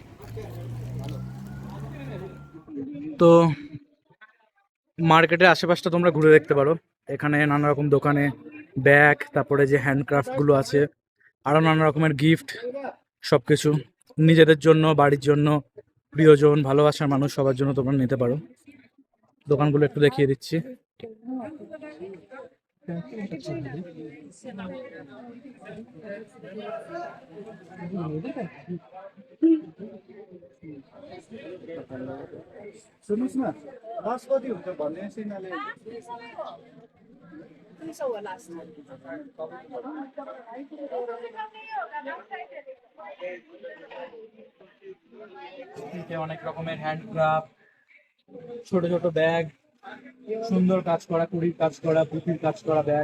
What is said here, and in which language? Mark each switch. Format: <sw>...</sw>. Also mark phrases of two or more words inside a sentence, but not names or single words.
<bn>তো মার্কেটের আশেপাশটা তোমরা ঘুরে দেখতে পারো। এখানে নানা রকম দোকানে ব্যাগ, তারপরে যে হ্যান্ডক্রাফট গুলো আছে, আরো নানা রকমের গিফট, সবকিছু নিজেদের জন্য, বাড়ির জন্য, প্রিয়জন, ভালোবাসার মানুষ, সবার জন্য তোমরা নিতে পারো। দোকানগুলো একটু দেখিয়ে দিচ্ছি।</bn> <ne>सुन्नुहोस् न, लास्ट कति हुन्छ भन्ने सिग्नलले</ne> <bn>অনেক রকমের হ্যান্ডক্রাফট, ছোট ছোট ব্যাগ, সুন্দর কাজ করা, কুড়ির কাজ করা, পুঁতির কাজ করা ব্যাগ।</bn>